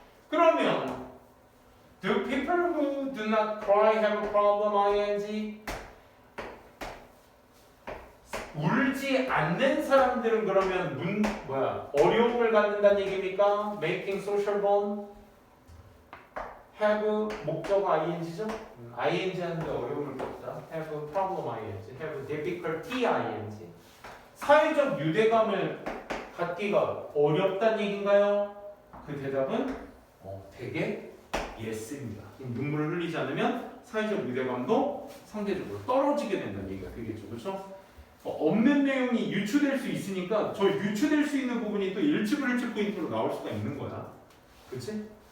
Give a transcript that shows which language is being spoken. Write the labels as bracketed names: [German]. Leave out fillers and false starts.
[Korean] 그러면 [English] do people who do not cry have a problem? ing? [Korean] 울지 않는 사람들은 그러면 어려움을 갖는다는 얘기입니까? [English] Making social bond? have 목적어 ing죠? [Korean] ing 하는데 어려움을 겪다. [English] have problem ing, have difficulty ing. [Korean] 사회적 유대감을 갖기가 어렵다는 얘기인가요? 그 대답은 되게 yes입니다. 눈물을 흘리지 않으면 사회적 유대감도 상대적으로 떨어지게 된다는 얘기가 되겠죠. 그렇죠? 없는 내용이 유추될 수 있으니까 저 유추될 수 있는 부분이 또 일치불일치 포인트로 나올 수가 있는 거야. 그치?